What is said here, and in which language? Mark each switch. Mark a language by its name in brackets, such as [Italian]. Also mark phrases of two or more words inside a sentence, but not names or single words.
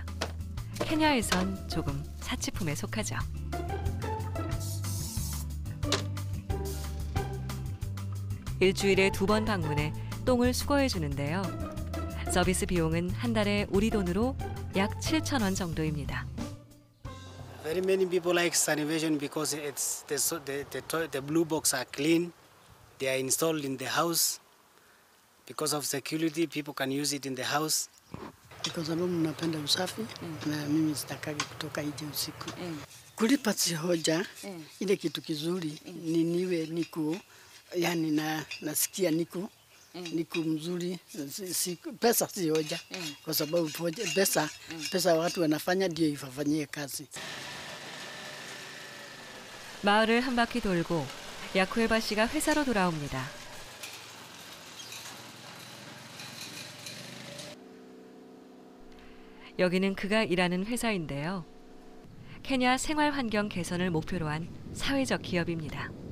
[Korean] 케냐에선 조금 사치품에 속하죠. 일주일에 2번 방문해 똥을 수거해 주는데요. 서비스 비용은 한 달에 우리 돈으로 약 7,000원 정도입니다. [English] Very many people like Sanivision because it's the blue box are clean. They are installed in the house. Because of security, people can use it in the house. [Swahili] Kwa sababu napenda usafi na mimi sitakagi kutoka nje usiku. Kulipa si hoja, ile kitu kizuri ni niwe niko, yani nasikia niko mzuri, pesa si hoja, kwa sababu pesa watu wanafanya ndio ifanyie kazi. [Korean] 마을을 한 바퀴 돌고 야쿠에바 씨가 회사로 돌아옵니다. 여기는 그가 일하는 회사인데요. 케냐 생활 환경 개선을 목표로 한 사회적 기업입니다.